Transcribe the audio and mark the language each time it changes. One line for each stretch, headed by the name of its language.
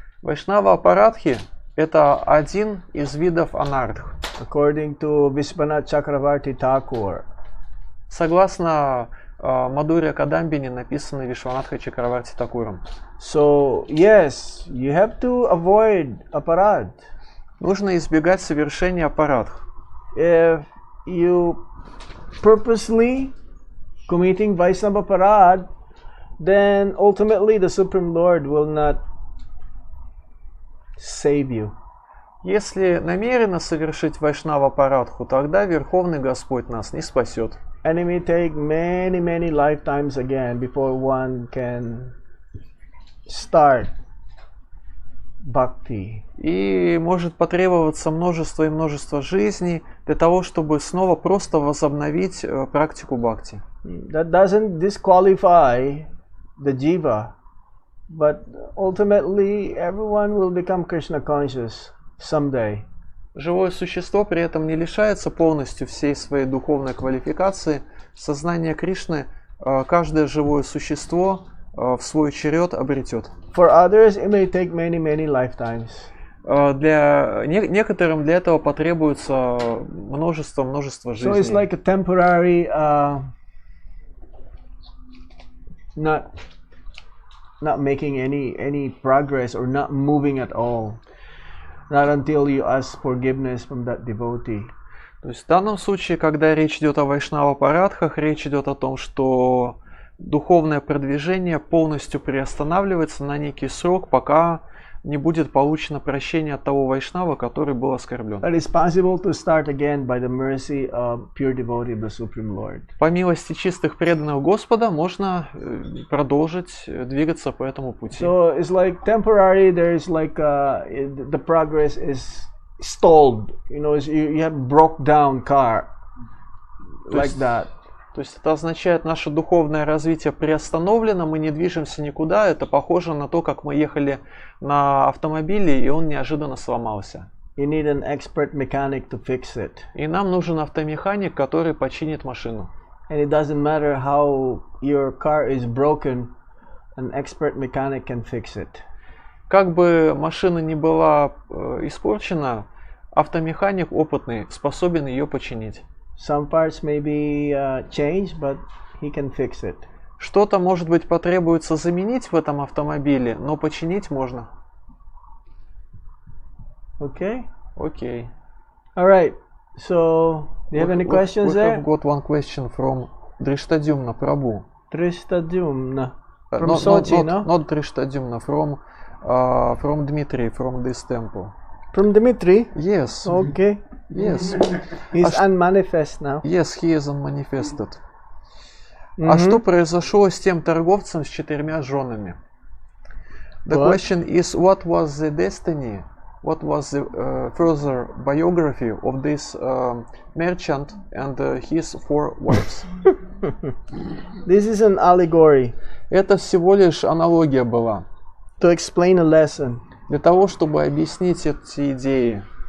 Russian: Вайшнава апарадхи – это один из видов анардх.
English: According to Vishwanath Chakravarti Thakur.
Russian: Согласно Мадхурья Кадамбини, написанной Вишванатхой Чакраварти Такуром.
English: So yes, you have to avoid aparad.
Russian: Нужно избегать совершения апарадх.
English: If you purposely committing Vaishnava aparad, then ultimately the Supreme Lord will not save you.
Russian: Если намеренно совершить вайшнава парадху, тогда Верховный Господь нас не спасет.
English: And it may take many lifetimes again before one can start bhakti.
Russian: И может потребоваться множество и множество жизней для того, чтобы снова просто возобновить практику бхакти.
English: That doesn't disqualify the jiva, but ultimately everyone will become Krishna conscious someday.
Russian: Живое существо при этом не лишается полностью всей своей духовной квалификации. Сознание Кришны каждое живое существо в свой черед обретет.
English: For others, it may take many lifetimes.
Russian: Для некоторым для этого потребуется множество жизней.
English: So it's like a temporary, not making any progress or not moving at all. Not until you ask forgiveness from that devotee.
Russian: То есть в данном случае, когда речь идет о вайшнава-парадхах, речь идет о том, что духовное продвижение полностью приостанавливается на некий срок, пока не будет получено прощение от того вайшнава, который был оскорблен.
English: But it's possible to start again by the mercy of pure devotee of the Supreme Lord.
Russian: По милости чистых преданных Господа можно продолжить двигаться по этому пути.
English: So it's like temporary. There is like the progress is stalled. You know, you have broke down car like that.
Russian: То есть это означает, наше духовное развитие приостановлено, мы не движемся никуда. Это похоже на то, как мы ехали на автомобиле, и он неожиданно сломался.
English: You need an expert mechanic to fix it.
Russian: И нам нужен автомеханик, который починит машину.
English: And it doesn't matter how your car is broken, an expert mechanic can fix it.
Russian: Как бы машина ни была испорчена, автомеханик опытный способен ее починить.
English: Some parts may be changed, but he can fix it.
Russian: Что-то, может быть, потребуется заменить в этом автомобиле, но починить можно.
English: Okay?
Russian: Окей.
English: All right. So, do you have any questions there? We have got one question from Drishtadumna Prabhu. Drishtadumna. From Sochi, no? Not Drishtadumna, from Dmitry, from this temple. From Dmitry? Yes. Okay. Yes. He's unmanifest now. Yes, he is unmanifested.
Russian: А что произошло с тем торговцем с 4 женами?
English: The question is, what was the destiny? What was the further biography of this merchant and his 4 wives? This is an allegory.
Russian: Это всего лишь аналогия была.
English: To explain a lesson.
Russian: Для того, чтобы объяснить эти идеи.